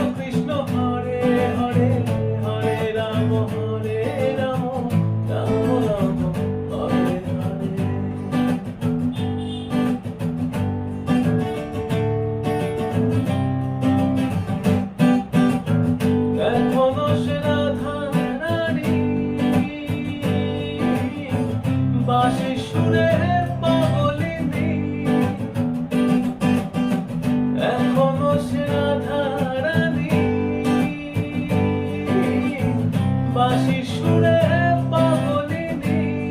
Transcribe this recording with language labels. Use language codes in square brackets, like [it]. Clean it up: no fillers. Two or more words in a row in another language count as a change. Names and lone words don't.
[sa] Krishna Hare Hare Hare Rama Hare Rama Rama Rama Hare Hare [bn] এখনো সে রাধা রানী বাঁশি সুরে পাগলিনী এখনো সে রাধা রানী বাঁশি সুরে পাগলিনী